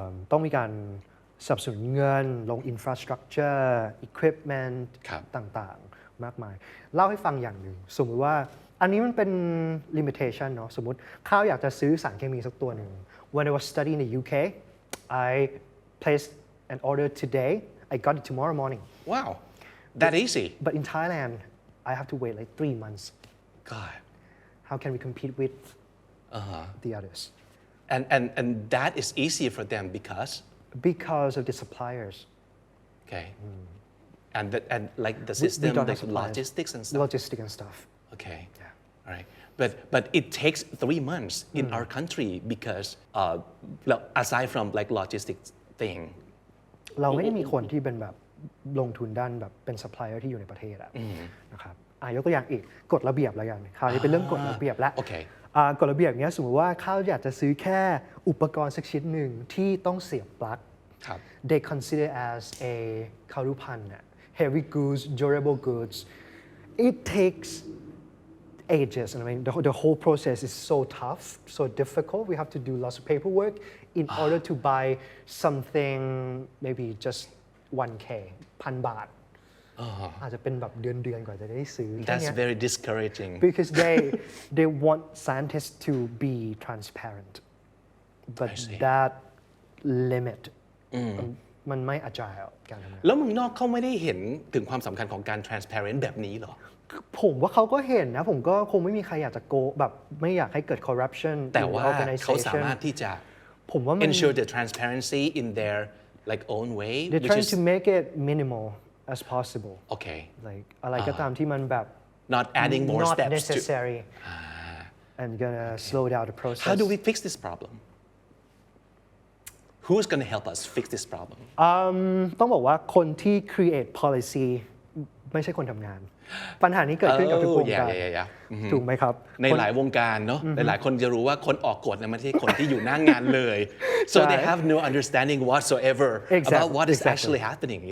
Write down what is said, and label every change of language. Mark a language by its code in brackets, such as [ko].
[th] ต้องมีการสนับสนุนเงินลง infrastructure equipment ต่างๆมากมายเล่าให้ฟังอย่างหนึ่งสมมติว่าอันนี้มันเป็น limitation เนาะสมมติข้าวอยากจะซื้อสารเคมีสักตัวหนึ่ง [en] When I was studying in the UK I placed an order today I got it tomorrow morning wow that easy but in Thailand I have to wait like 3 months God how can we compete with the others and that is easier for them because of the suppliers okay and like the system the logistics and stuff okay all right but it takes 3 months in our country because aside from like logistics thing [th] เราไม่ได้มีคนที่เป็นแบบลงทุนด้านแบบเป็น supplier ที่อยู่ในประเทศนะครับยกตัวอย่างอีกกฎระเบียบแล้วกันคราวนี้เป็นเรื่องกฎระเบียบและกฎระเบียบเนี้ยสมมติว่าข้าวอยากจะซื้อแค่อุปกรณ์สักชิ้นหนึ่งที่ต้องเสียบปลั๊ก [en] they consider as a คารุพันธ์ heavy goods durable goods it takes ages and I mean the whole process is so tough so difficult we have to do lots of paperwork in order to buy something maybe just 1K 1,000 [th] บาทอาจจะเป็นแบบเดือนกว่าจะได้ซื้อ [en] That's very discouraging because they want scientists to be transparent but that limit [th] มันไม่ [en] agile [th] การทำงาน แล้วเมืองนอกเขาไม่ได้เห็นถึงความสำคัญของการ transparent แบบนี้หรอ ผมว่าเขาก็เห็นนะผมก็คงไม่มีใครอยากจะโกแบบไม่อยากให้เกิด corruption แต่ว่าเขาสามารถที่จะ [en] ensure the transparency in their like own way they're trying to make it minimal as possible okay [th] like อะไรก็ตามที่มันแบบ [en] not adding more not steps necessary and gonna slow down the process how do we fix this problem who's gonna help us fix this problem [th] ต้องบอกว่าคนที่ create policy ไม่ใช่คนทำงาน ปัญหานี้เกิดขึ้นกับทุกวงการ ถูกไหมครับ ในหลายวงการเนาะหลายๆคนจะรู้ว่าคนออกกฎเนี่ยไม่ใช่คนที่อยู่หน้างานเลย [en] so they have no understanding whatsoever about what is actually happening in